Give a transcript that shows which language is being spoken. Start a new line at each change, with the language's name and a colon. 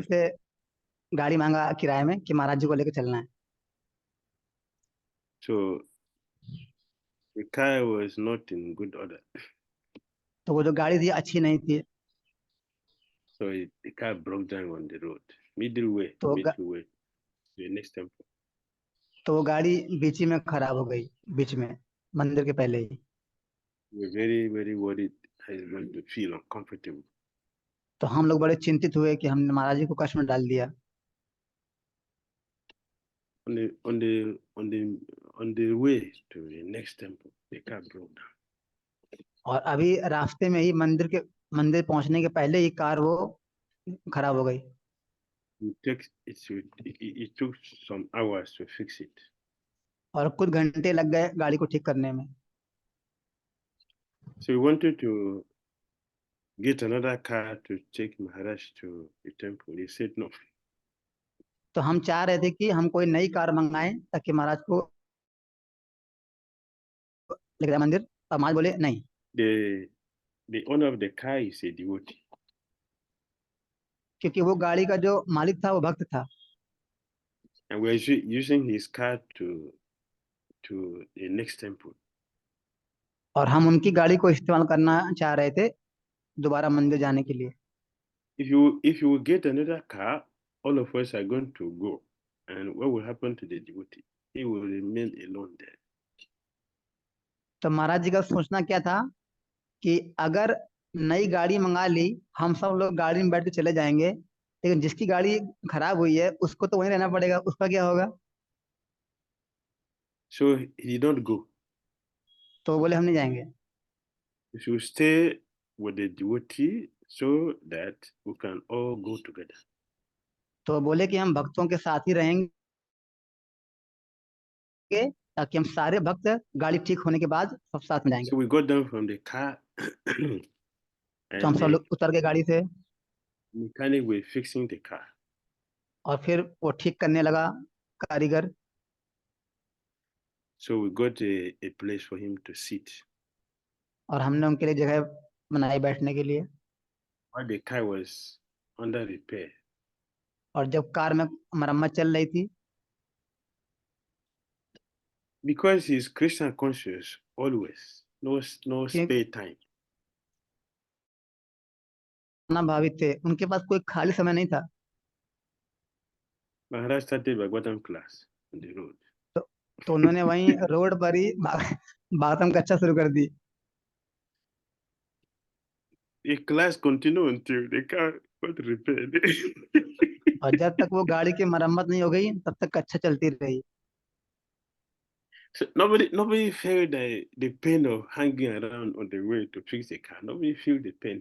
Hindi: भक्त से गाड़ी मांगा किराए में कि महाराज जी को लेकर चलना है।
English: So the car was not in good order.
Hindi: तो वो जो गाड़ी थी अच्छी नहीं थी,
English: So the car broke down on the road, midway
Hindi: तो
English: to the next temple.
Hindi: तो वो गाड़ी बीच ही में खराब हो गई, बीच में, मंदिर के पहले ही।
English: We were very, very worried. I was going to feel uncomfortable.
Hindi: तो हम लोग बड़े चिंतित हुए कि हमने महाराज जी को कष्ट में डाल दिया।
English: On the way to the next temple, the car broke down.
Hindi: और अभी रास्ते में ही मंदिर पहुंचने के पहले ही कार वो खराब हो गई।
English: It took some hours to fix it.
Hindi: और कुछ घंटे लग गए गाड़ी को ठीक करने में।
English: So we wanted to get another car to take Maharaj to the temple. He said no.
Hindi: तो हम चाह रहे थे कि हम कोई नई कार मंगाएं ताकि महाराज को लेकर जाए मंदिर, और महाराज बोले नहीं।
English: The owner of the car is a devotee.
Hindi: क्योंकि वो गाड़ी का जो मालिक था वो भक्त था,
English: and we are using his car to the next temple.
Hindi: और हम उनकी गाड़ी को इस्तेमाल करना चाह रहे थे दोबारा मंदिर जाने के लिए।
English: If you get another car, all of us are going to go, and what will happen to the devotee? He will remain alone there.
Hindi: तो महाराज जी का सोचना क्या था कि अगर नई गाड़ी मंगा ली, हम सब लोग गाड़ी में बैठ के चले जाएंगे, लेकिन जिसकी गाड़ी खराब हुई है उसको तो वहीं रहना पड़ेगा, उसका क्या होगा?
English: So he did not go.
Hindi: तो वो बोले हम नहीं जाएंगे।
English: We should stay with the devotee so that we can all go together.
Hindi: तो बोले कि हम भक्तों के साथ ही रहेंगे, ताकि हम सारे भक्त गाड़ी ठीक होने के बाद सब साथ में जाएंगे।
English: So we got down from the car,
Hindi: तो हम
English: and
Hindi: सब
English: the
Hindi: लोग उतर गए गाड़ी से,
English: mechanic was fixing the car.
Hindi: और फिर वो ठीक करने लगा कारीगर।
English: So we got a place for him to sit.
Hindi: और हमने उनके लिए जगह बनाई बैठने के लिए।
English: While the car was under repair,
Hindi: और जब कार में मरम्मत चल रही थी,
English: because he's Christian conscious always, no
Hindi: कि
English: spare time.
Hindi: ना भावित थे, उनके पास कोई खाली समय नहीं था।
English: Maharaj started Bhagavatam class on the road.
Hindi: तो उन्होंने वहीं रोड पर ही भागवतम कक्षा शुरू कर दी।
English: The class continued until the car got repaired.
Hindi: और जब तक वो गाड़ी की मरम्मत नहीं हो गई तब तक कक्षा चलती रही।
English: So nobody felt the pain of hanging around on the way to fix the car. Nobody felt the pain.